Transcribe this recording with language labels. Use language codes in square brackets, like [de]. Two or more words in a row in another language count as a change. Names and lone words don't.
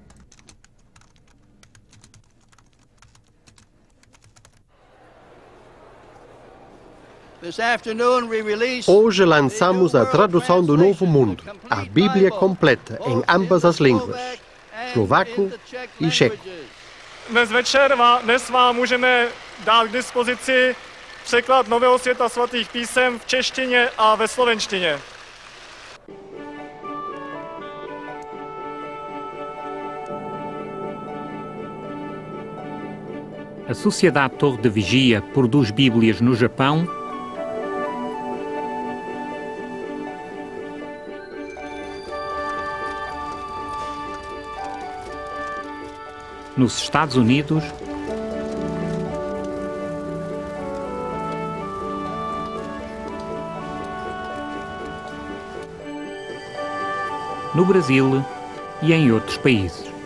[pt] Hoje lançamos a tradução do Novo Mundo, a Bíblia completa em ambas as línguas, eslovaco e checo. [cs] Dnes vám můžeme dát k dispozici překlad Nového světa svatých písem v češtině a ve slovenštině. [pt] A Sociedade Torre de Vigia produz Bíblias no Japão, nos Estados Unidos, no Brasil e em outros países.